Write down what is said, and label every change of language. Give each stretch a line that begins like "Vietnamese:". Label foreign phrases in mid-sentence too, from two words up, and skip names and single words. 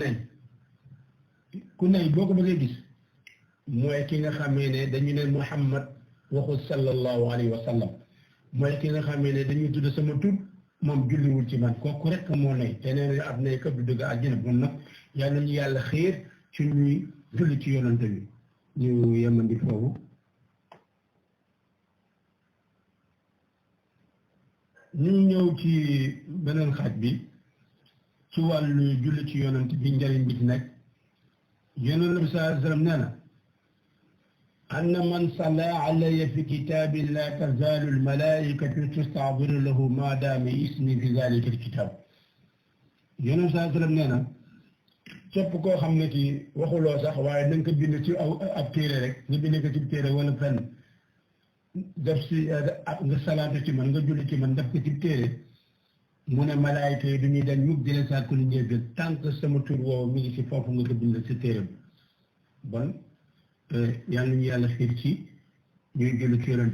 Wolof: ku nay boo ko bëggee gis mooy ki nga xamee ne dañu ne Muhammad waxul
Arabic: صلى الله عليه وسلم
Wolof: mooy ki nga xamee ne dañuy tudd sama tur moom julliwul ci man kooku rek moo nay te nee na ab nay kat du dëgg àjjana bon nag yal nañu yàlla xiir ci ñuy julli ci yonante bi ñu yemandi foofu ñu ñëw ci beneen xaaj bi ci wàllu julli ci yonante bi njëriñ bi ci nekk yonante bi
Arabic: صلى الله عليه وسلم
Wolof: nee na
Arabic: أن من صلى علي في كتاب لا تزال الملائكة تستعبر له ما دام اسمي في ذلك الكتاب يونس صلى الله عليه وسلم
Wolof: nee na képp koo xam ne ci waxuloo sax waaye na nga ko bind ci ab téere rek nga bind ko ci téere wala fenn def si nga salaatu ci man nga julli ci man def ko ci téere mu ne malaayika yi du ñuy dañ mukk di la sàkku lu njëggal
French: tant que
Wolof: sama tur woowu mi ngi ci foofu nga ko bind ci téere bi bon yàlla ñu yàlla xiir ci ñuy julli ci yonante